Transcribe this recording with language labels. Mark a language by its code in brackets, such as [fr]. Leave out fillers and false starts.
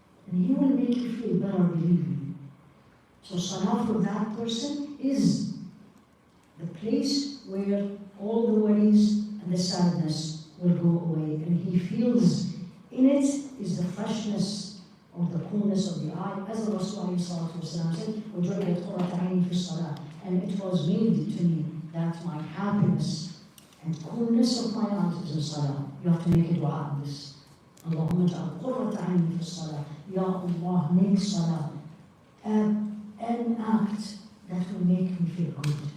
[en] And He will make you feel better, believe me. So Salah for that person is the place where all the worries and the sadness will go away. And he feels in it is the freshness or the coolness of the eye. As the Rasulullah said, [ar] وَجُعِلَتْ قُرَّةُ عَيْنِي فِي الصَّلَاةِ. [en] And it was made to me that my happiness and coolness of my eyes is in Salah. You have to make a dua on this. [ar] Allahumma ja'al qurrata ayni fi salah. [en] Ya Allah, make Salah an act that will make me feel good.